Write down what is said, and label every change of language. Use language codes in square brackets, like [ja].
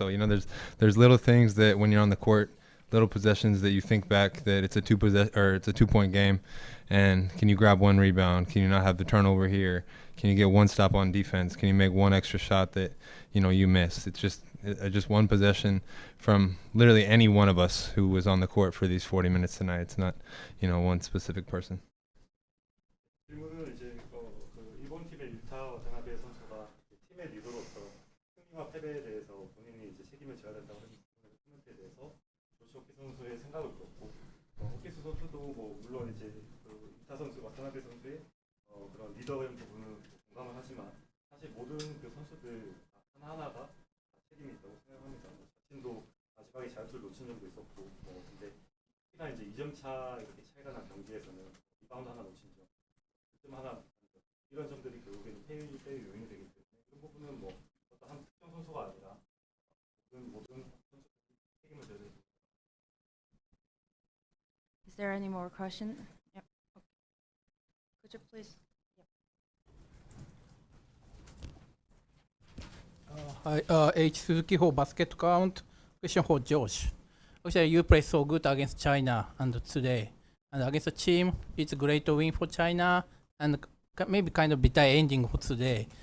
[en] So there's little things that when you're on the court, little possessions that you think back that it's a 2-point game, and can you grab one rebound? Can you not have the turnover here? Can you get one stop on defense? Can you make one extra shot that you missed? It's just one possession from literally any one of us who was on the court for these 40 minutes tonight. It's not one specific person. [ko] 질문은 이제 그 일본 팀의 유타 와타나베 선수가 팀의 리더로서 승리와 패배에 대해서 본인이 이제 책임을 져야 된다고 하는 코멘트에 대해서 조시 호키 선수의 생각을 그렇고 호키스 선수도 뭐 물론 이제 그 유타 선수 와타나베 선수의 그런 리더의 부분은 공감을 하지만 사실 모든 그 선수들 하나하나가 책임이 있다고 생각합니다. 자신도 마지막에 자유투를 놓친 적도 있었고 근데 특히나 이제 2점 차 이렇게 차이가 난 경기에서는 리바운드 하나 놓친 점 하나 이런 점들이 결국에는 패의 요인이 되기 때문에 그 부분은 뭐 어떤 한 특정 선수가 아니라 모든 선수들이 책임을 져야 됩니다. [en] Is there any more question? Yep. Okay. Could you please? Hi, H. Suzuki for Basket Count. Question for Josh. Actually, you played so good against China and today. And against the team, it's a great win for China and maybe kind of bitter ending for today.